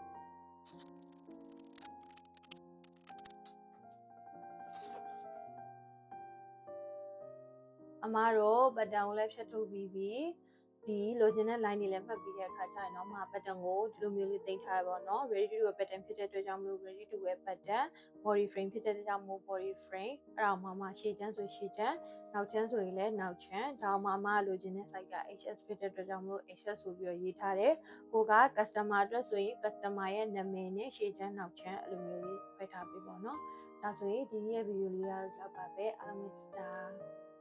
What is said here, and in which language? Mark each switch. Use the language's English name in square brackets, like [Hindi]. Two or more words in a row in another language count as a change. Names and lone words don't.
[Burmese] အမတို့ဘတ်တန်ကိုလည်းဖြတ်ထုတ်ပြီးပြီဒီလိုချင်တဲ့ line တွေလည်းမှတ်ပြီးတဲ့အခါကျရင်တော့မှဘတ်တန် ကိုဒီလိုမျိုးလေးတင်ထားရပါတော့ [English] ready to wear pattern [Burmese] ဖြစ်တဲ့အတွက်ကြောင့်မလို့ [English] ready to wear pattern body frame [Burmese] ဖြစ်တဲ့အတွက်ကြောင့်မို့ [English] body frame [Burmese] အဲ့ဒါမှရှေ့ချမ်းဆိုရှေ့ချမ်းနောက်ချမ်းဆိုရင်လည်းနောက်ချမ်းဒါမှလိုချင်တဲ့ size က HS ဖြစ်တဲ့အတွက်ကြောင့်မို့ HS ဆိုပြီးတော့ရေးထားတယ်ကိုက customer အတွက်ဆိုရင် customer ရဲ့နာမည်နဲ့ရှေ့ချမ်းနောက်ချမ်းအဲ့လိုမျိုးလေးဖွဲ့ထားပေးပါတော့ဒါဆိုရင်ဒီနေ့ရဲ့ video လေးကတော့လောက်ပါပဲအားလုံးပဲ